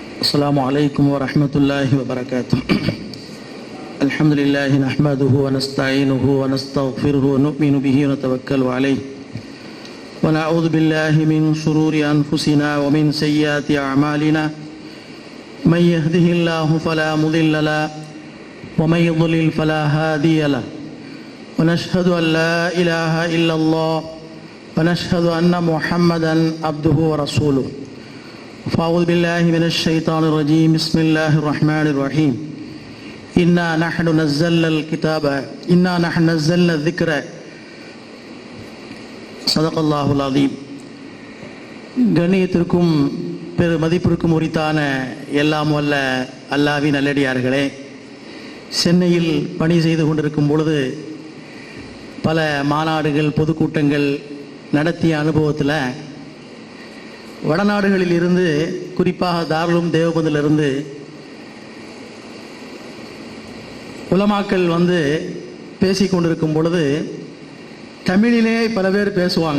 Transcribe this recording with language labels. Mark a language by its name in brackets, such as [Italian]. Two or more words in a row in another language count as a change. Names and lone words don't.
[Arabic] السلام عليكم ورحمة الله وبركاته. الحمد لله نحمده ونستعينه ونستغفره ونؤمن به ونتوكل عليه ونعوذ بالله من شرور أنفسنا ومن سيئات أعمالنا من يهده الله فلا مضل له ومن يضلل فلا هادي له ونشهد أن لا إله إلا الله ونشهد أن محمدا عبده ورسوله. فأعوذ بالله من الشيطان الرجيم. بسم الله الرحمن الرحيم. إنا نحن نزلنا الكتاب إنا نحن نزلنا الذكر صدق الله العظيم. [Tamil] கண்ணியத்திற்கும் பெரு மதிப்பிற்கும் உரித்தான எல்லாம் வல்ல அல்லாஹ்வின் நல்லடியார்களே, சென்னையில் பணி செய்து கொண்டிருக்கும் பொழுது பல மாநாடுகள் பொதுக்கூட்டங்கள் நடத்திய அனுபவத்தில் வடநாடுகளில் இருந்து, குறிப்பாக தாருலும் தேவபந்திலிருந்து உலமாக்கள் வந்து பேசி கொண்டிருக்கும் பொழுது தமிழிலே பல பேர் பேசுவாங்க.